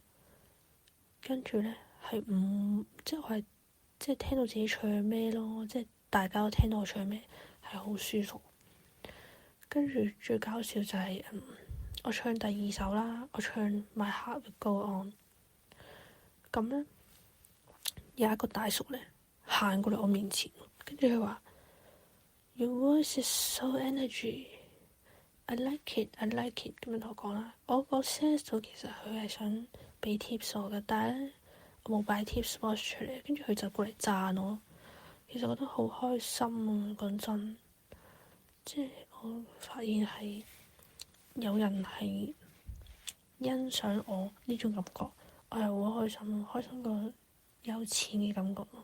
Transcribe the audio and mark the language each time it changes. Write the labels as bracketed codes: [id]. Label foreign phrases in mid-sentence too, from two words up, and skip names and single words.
[yue] 跟住咧係唔即係我係即係聽到自己唱咩咯，即係大家都聽到我唱咩，係好舒服。跟住最搞笑就係我唱第2首啦，我唱 My Heart Will Go On。咁咧有一個大叔咧行過嚟我面前，跟住佢話 ： [en] Your voice is so energy。I like it， [yue] 咁樣同我講啦。我個 sense 到其實佢係想俾 tips 我嘅，但係咧我冇擺 [en] tips box [yue] 出嚟，跟住佢就過嚟讚我。其實覺得好開心啊！講真，即係我發現係有人係欣賞我呢種感覺，我係好開心，開心過有錢嘅感覺咯。